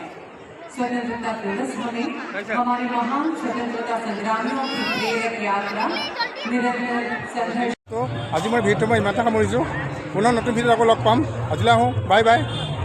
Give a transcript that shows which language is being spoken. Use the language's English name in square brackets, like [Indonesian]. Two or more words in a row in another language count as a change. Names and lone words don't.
[Hindi] स्वतंत्रता दिवस हमें हमारे महान स्वतंत्रता संग्रामियों की प्रेरक यात्रा निरंतर संघर्ष। [Assamese] তো আজি মই ভিডিঅ'টো মই ইমানতে সামৰিছোঁ। পুনৰ নতুন ভিডিঅ'ত আকৌ লগ পাম। আজিলৈ আহোঁ, [English] bye bye.